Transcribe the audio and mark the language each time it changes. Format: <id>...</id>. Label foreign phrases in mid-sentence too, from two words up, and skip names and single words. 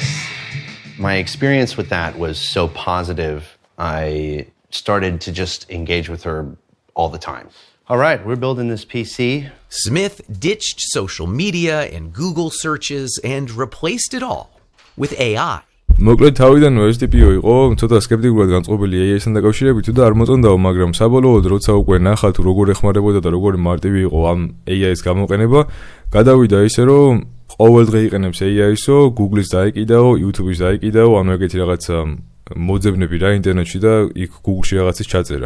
<en>My experience with that was so positive, I started to just engage with her all the time. All right, we're building this PC. Smith ditched social media and Google searches and replaced it all with AI.</en> <ka>მოკლედ თავიდანვე ეს ტიპიო იყო, ცოტა სკეპტიკურად განწყობილი AI-სთან დაკავშირებით და არ მოწონდაო, მაგრამ საბოლოოდ როცა უკვე ნახა თუ როგორ ეხმარებოდა და როგორი მარტივი იყო ამ AI-ის გამოყენება, გადავიდა ისე რომ ყოველდღე იყენებს AI-ისო, Google-ის დაიკიდაო, YouTube-ის დაიკიდაო, ანუ ეგეთი რაღაცა მოძებნები რა ინტერნეტში და იქ Google-ში რაღაცის ჩაწერა.</ka>